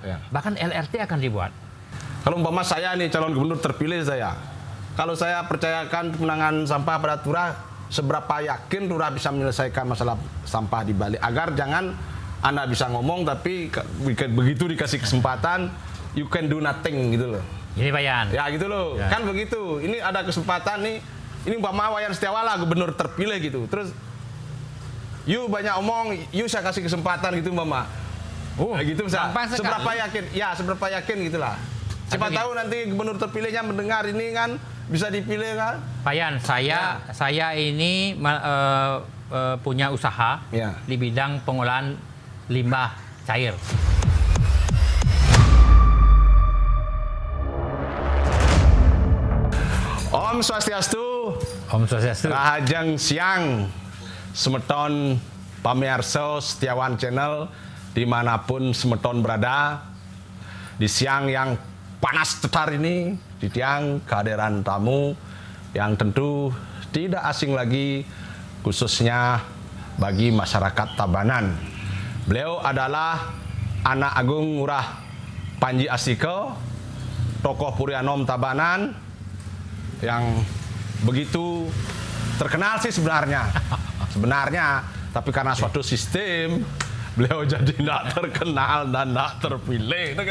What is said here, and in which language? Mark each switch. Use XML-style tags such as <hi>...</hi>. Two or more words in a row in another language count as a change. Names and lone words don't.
<id>Bahkan LRT akan dibuat. Kalau umpama saya nih calon gubernur terpilih kalau saya percayakan penanganan sampah pada Turah, seberapa yakin Turah bisa menyelesaikan masalah sampah di Bali? Agar jangan Anda bisa ngomong tapi begitu dikasih kesempatan,</id> <en>you can do nothing</en> <id>gitu loh. Ini Pak Yan. Ya gitu loh, kan begitu. Ini ada kesempatan nih, ini umpama Wayan Setiawala gubernur terpilih gitu. Terus, you banyak omong, you saya kasih kesempatan gitu umpama. Nah, gitu seberapa yakin? Ya seberapa yakin gitulah. Siapa tahu nanti gubernur terpilihnya mendengar ini kan, bisa dipilih kan? Pak Yan, saya ini punya usaha di bidang pengolahan limbah cair.</id> <ban>Om Swastiastu. Om Swastiastu. Rahajeng siang,</ban> <id>semeton pamirsa Setiawan Channel dimanapun semeton berada. Di siang yang panas tetar ini, di tiang kehadiran tamu yang tentu tidak asing lagi, khususnya bagi masyarakat Tabanan. Beliau adalah anak agung Ngurah Panji Astika, tokoh Purianom Tabanan, yang begitu terkenal sih sebenarnya, tapi karena suatu sistem beliau jadi tidak terkenal dan tidak terpilih.</id>